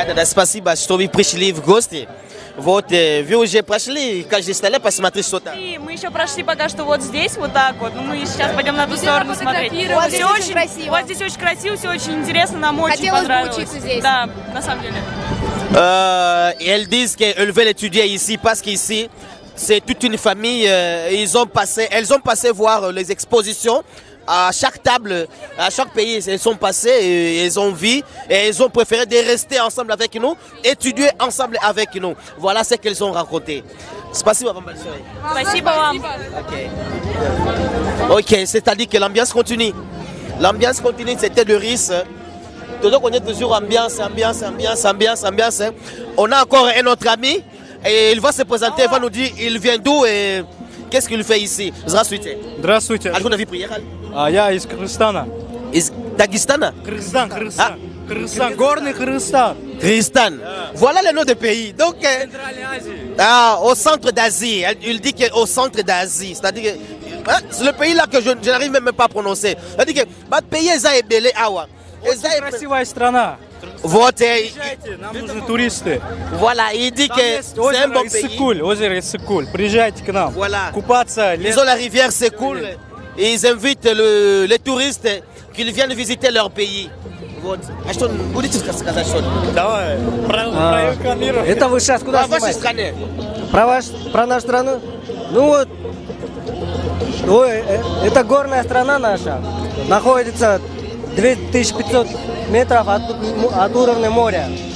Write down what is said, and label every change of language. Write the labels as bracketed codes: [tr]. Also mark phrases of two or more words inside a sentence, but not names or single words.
[ru] Да, спасибо, что вы пришли в гости. Вот, вы уже прошли, как же стали посмотреть что-то? И мы еще прошли пока что вот здесь, вот так вот. Мы сейчас пойдем на ту сторону смотреть. Вот здесь очень красиво. Вот здесь очень красиво, все очень интересно, нам очень понравилось. Хотелось бы учиться здесь. Да, на самом деле. [fr] Elles disent qu'elles veulent étudier ici parce qu'ici, c'est toute une famille. Elles ont passé voir les expositions. À chaque table, à chaque pays, elles sont passées et elles ont vu et elles ont préféré de rester ensemble avec nous, étudier ensemble avec nous. Voilà ce qu'elles ont raconté. [ru] Спасибо вам большое. Спасибо вам. [fr] Ok, c'est-à-dire que l'ambiance continue. L'ambiance continue, c'était de risque. Toujours on est toujours ambiance. On a encore un autre ami et il va se présenter, il va nous dire il vient d'où et qu'est-ce qu'il fait ici. [ru] Здравствуйте. Здравствуйте. Откуда вы приехали? Я из Кыргызстана. Из Дагестана? Кыргызстан. Горный Кыргызстан. [fr] Kyrgyzstan. Voilà le nom du pays. Donc, au centre d'Asie. Il dit qu'au centre d'Asie. C'est-à-dire que c'est le pays là que je n'arrive même pas à prononcer. C'est-à-dire que le pays est belé awa. [ru] Очень красивая страна. Вот. Нам нужны туристы. [fr] Voilà, il dit que c'est un bon pays. [ru] Озеро Иссык-Куль. Приезжайте к нам. [fr] Voilà. [ru] Купаться. [fr] Ils ont la rivière Sekul. Et ils invitent les touristes qu'ils viennent visiter leur pays. [ru] Вот. А что, будете сказать что-то? Давай. Это вы сейчас куда снимаете? Про нашу страну? Ну вот, это горная страна наша. Находится 2500 метров от уровня моря.